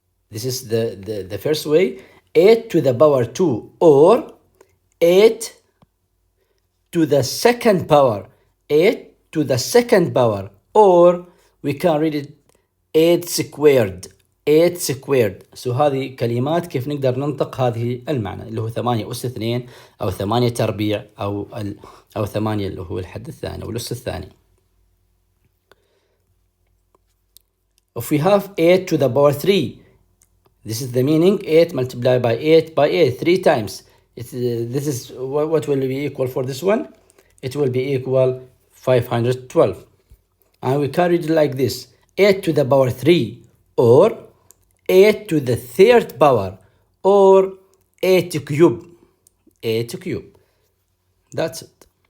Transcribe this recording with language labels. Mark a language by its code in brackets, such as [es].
[en] This is the first way. 8 to the power 2 or 8 to the second power. 8 to the second power, or we can read it 8 squared. 8 squared. [ar] So هذه كلمات كيف نقدر ننطق هذه المعنى اللي هو 8 أس 2 أو 8 تربيع أو 8 اللي هو الحد الثاني أو الأس الثاني. [en] If we have 8 to the power 3, this is the meaning 8 multiplied by 8 by 8 3 times. This is what will be equal for this one? It will be equal 512. And we carry it like this. 8 to the power 3 or 8 to the third power or 8 cube. 8 cube. That's it.